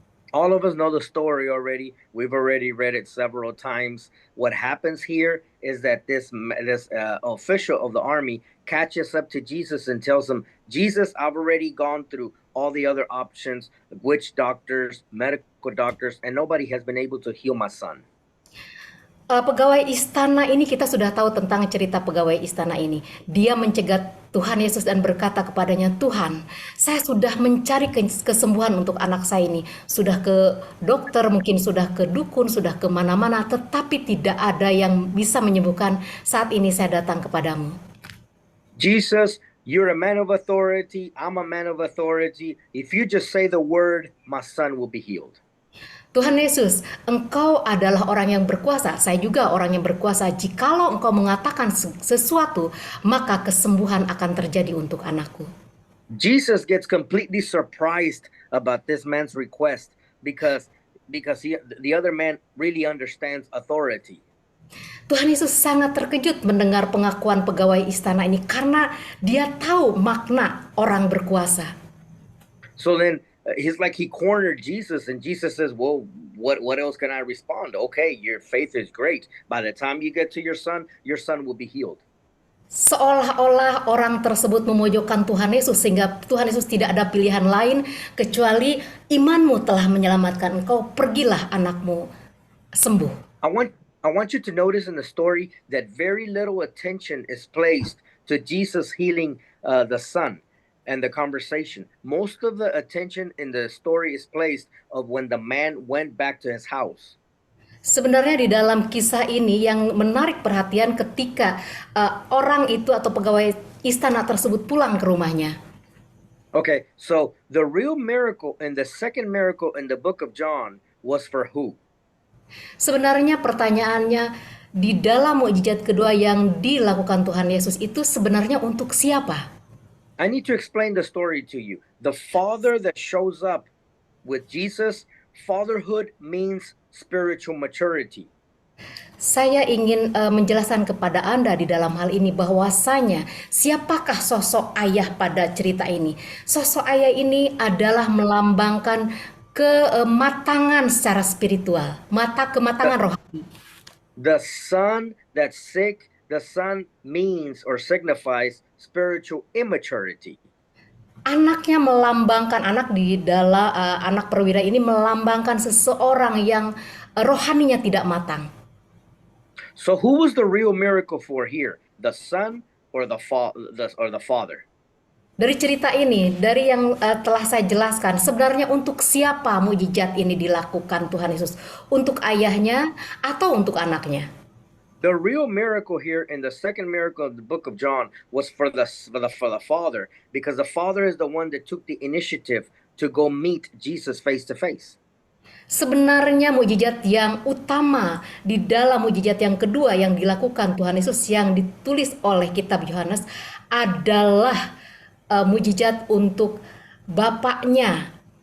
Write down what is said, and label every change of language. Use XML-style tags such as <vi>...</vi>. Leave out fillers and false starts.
<en>All of us know the story already. We've already read it several times. What happens here is that this official of the army catches up to Jesus and tells him, Jesus, I've already gone through all the other options, witch doctors, medical doctors, and nobody has been able to heal my son.</en> <id>Pegawai istana ini, kita sudah tahu tentang cerita pegawai istana ini. Dia mencegat Tuhan Yesus dan berkata kepadanya, Tuhan, saya sudah mencari kesembuhan untuk anak saya ini. Sudah ke dokter, mungkin sudah ke dukun, sudah ke mana-mana, tetapi tidak ada yang bisa menyembuhkan. Saat ini saya datang kepadamu.</id> <en>Jesus, you're a man of authority. I'm a man of authority. If you just say the word, my son will be healed.</en> <id>Tuhan Yesus, Engkau adalah orang yang berkuasa, saya juga orang yang berkuasa. Jikalau Engkau mengatakan sesuatu, maka kesembuhan akan terjadi untuk anakku.</id> <en>Jesus gets completely surprised about this man's request because the other man really understands authority.</en> <id>Tuhan Yesus sangat terkejut mendengar pengakuan pegawai istana ini karena dia tahu makna orang berkuasa.</id> <en>So then he's like, he cornered Jesus, and Jesus says, well, what else can I respond? Okay, your faith is great. By the time you get to your son will be healed.</en> <id>Seolah-olah orang tersebut memojokkan Tuhan Yesus sehingga Tuhan Yesus tidak ada pilihan lain kecuali imanmu telah menyelamatkan engkau, pergilah anakmu sembuh.</id> <en>I want you to notice in the story that very little attention is placed to Jesus healing the son and the conversation. Most of the attention in the story is placed of when the man went back to his house.</en> <id>Sebenarnya di dalam kisah ini yang menarik perhatian ketika orang itu atau pegawai istana tersebut pulang ke rumahnya.</id> <en>Okay, so the real miracle and the second miracle in the book of John was for who?</en> <id>Sebenarnya pertanyaannya, di dalam mukjizat kedua yang dilakukan Tuhan Yesus itu sebenarnya untuk siapa?</id> <en>I need to explain the story to you. The father that shows up with Jesus, fatherhood means spiritual maturity.</en> <id>Saya ingin menjelaskan kepada Anda di dalam hal ini bahwasanya siapakah sosok ayah pada cerita ini? Sosok ayah ini adalah melambangkan kematangan secara spiritual, kematangan rohani.</id> <en>The son that's sick, the son means or signifies spiritual immaturity.</en> <id>Anaknya melambangkan, anak di dalam anak perwira ini melambangkan seseorang yang rohaninya tidak matang.</id> <en>So who was the real miracle for here? The son or the father?</en> <id>Dari cerita ini, dari yang telah saya jelaskan, sebenarnya untuk siapa mukjizat ini dilakukan Tuhan Yesus? Untuk ayahnya atau untuk anaknya?</id> <en>The real miracle here in the second miracle of the book of John was for the father, because the father is the one that took the initiative to go meet Jesus face to face.</en> <id>Sebenarnya mukjizat yang utama di dalam mukjizat yang kedua yang dilakukan Tuhan Yesus yang ditulis oleh kitab Yohanes adalah mukjizat untuk bapaknya.</id>